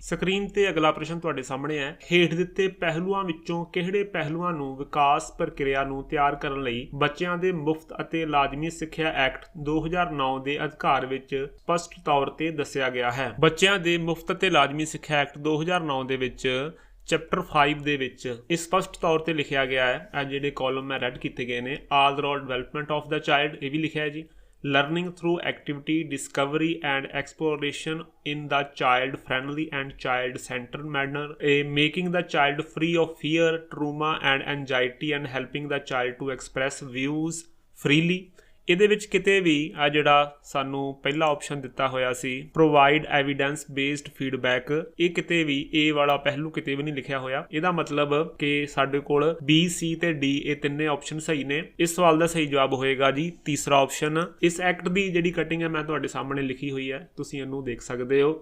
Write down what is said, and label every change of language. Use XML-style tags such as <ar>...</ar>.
<pa>Screen ਤੇ ਅਗਲਾ ਪ੍ਰਸ਼ਨ ਤੁਹਾਡੇ ਸਾਹਮਣੇ ਹੈ, ਹੇਠ ਦਿੱਤੇ ਪਹਿਲੂਆਂ ਵਿੱਚੋਂ ਕਿਹੜੇ ਪਹਿਲੂਆਂ ਨੂੰ ਵਿਕਾਸ ਪ੍ਰਕਿਰਿਆ ਨੂੰ ਤਿਆਰ ਕਰਨ ਲਈ ਬੱਚਿਆਂ ਦੇ ਮੁਫਤ ਅਤੇ ਲਾਜ਼ਮੀ ਸਿੱਖਿਆ ਐਕਟ 2009 ਦੇ ਅਧਿਕਾਰ ਵਿੱਚ ਸਪਸ਼ਟ ਤੌਰ ਤੇ ਦੱਸਿਆ ਗਿਆ ਹੈ। ਬੱਚਿਆਂ ਦੇ ਮੁਫਤ ਅਤੇ ਲਾਜ਼ਮੀ ਸਿੱਖਿਆ ਐਕਟ 2009 ਦੇ ਵਿੱਚ ਚੈਪਟਰ 5 ਦੇ ਵਿੱਚ ਇਹ ਸਪਸ਼ਟ ਤੌਰ ਤੇ ਲਿਖਿਆ ਗਿਆ ਹੈ। ਇਹ ਜਿਹੜੇ ਕਾਲਮ ਮੈਂ ਰੈਡ ਕੀਤੇ ਗਏ ਨੇ,</pa> <en>all development of the child,</en> <pa>ਇਹ ਵੀ ਲਿਖਿਆ ਹੈ ਜੀ।</pa> <en>Learning through activity, discovery and exploration in the child-friendly and child-centered manner, making the child free of fear, trauma and anxiety and helping the child to express views freely।</en> <pa>ਇਹਦੇ ਵਿੱਚ ਕਿਤੇ ਵੀ ਆ ਜਿਹੜਾ ਸਾਨੂੰ ਪਹਿਲਾ ਆਪਸ਼ਨ ਦਿੱਤਾ ਹੋਇਆ ਸੀ</pa> <en>provide evidence based feedback,</en> <pa>ਇਹ ਕਿਤੇ ਵੀ ਇਹ ਵਾਲਾ ਪਹਿਲੂ ਕਿਤੇ ਵੀ ਨਹੀਂ ਲਿਖਿਆ ਹੋਇਆ। ਇਹਦਾ ਮਤਲਬ ਕਿ ਸਾਡੇ ਕੋਲ B, C ਤੇ D ਇਹ ਤਿੰਨੇ ਆਪਸ਼ਨ ਸਹੀ ਨੇ। ਇਸ ਸਵਾਲ ਦਾ ਸਹੀ ਜਵਾਬ ਹੋਏਗਾ ਜੀ ਤੀਸਰਾ ਆਪਸ਼ਨ। ਇਸ ਐਕਟ ਦੀ ਜਿਹੜੀ ਕਟਿੰਗ ਹੈ ਮੈਂ ਤੁਹਾਡੇ ਸਾਹਮਣੇ ਲਿਖੀ ਹੋਈ ਹੈ, ਤੁਸੀਂ ਇਹਨੂੰ ਦੇਖ ਸਕਦੇ ਹੋ।</pa>